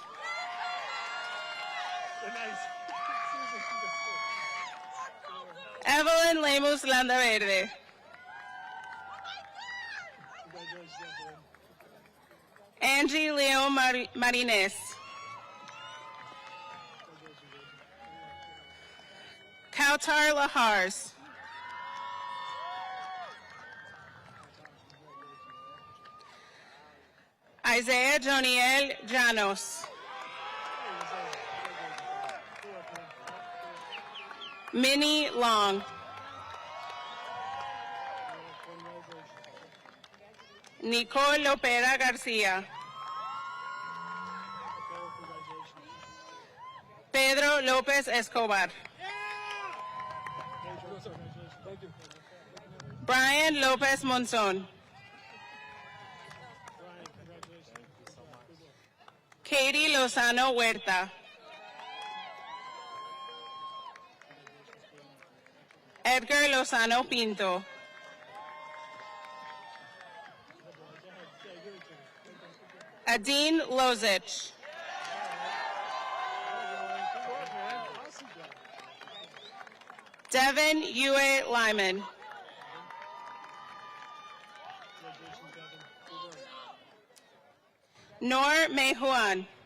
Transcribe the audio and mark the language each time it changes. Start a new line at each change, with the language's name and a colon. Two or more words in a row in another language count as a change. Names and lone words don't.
English: They're nice. Evelyn Lemos Landaverde. Congratulations, Evelyn. Angie Leo Marines. Kautar Lahars. Isaiah Joniel Janos. Minnie Long. Nicole Lopera Garcia. Pedro López Escobar. Brian López Monzón. Katie Lozano Huerta. Edgar Lozano Pinto. Adine Lozich. Devin Yue Lyman. Nor Mei Huan.